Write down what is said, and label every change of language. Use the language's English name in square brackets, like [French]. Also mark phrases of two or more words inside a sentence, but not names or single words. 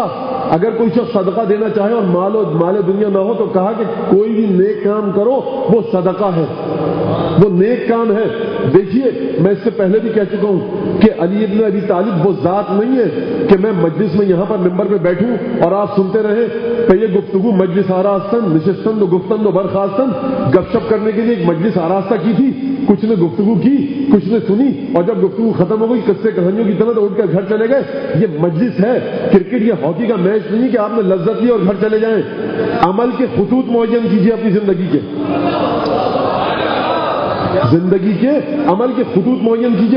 [Urdu] اگر کوئی شخص صدقہ دینا چاہے اور مال دنیا نہ ہو تو کہا کہ کوئی بھی نیک کام کرو وہ صدقہ ہے، وہ نیک کام ہے. دیکھیے میں اس سے پہلے بھی کہہ چکا ہوں کہ علی ابن ابی طالب وہ ذات نہیں ہے کہ میں مجلس میں یہاں پر ممبر پہ بیٹھوں اور آپ سنتے رہیں کہ یہ گفتگو [Persian] مجلس آراستن نشستن و گفتن و برخاستن. [Urdu] گپ شپ کرنے کے لیے ایک مجلس آراستہ کی تھی، کچھ نے گفتگو کی کچھ نے سنی، اور جب گفتگو ختم ہو گئی قصے کہانیوں کی طرح تو اٹھ کر گھر چلے گئے. یہ مجلس ہے، کرکٹ یا ہاکی کا میچ نہیں کہ آپ نے لذت لی اور گھر چلے جائیں. عمل کے خطوط معین کیجیے اپنی زندگی کے، زندگی کے عمل کے خطوط معین کیجیے.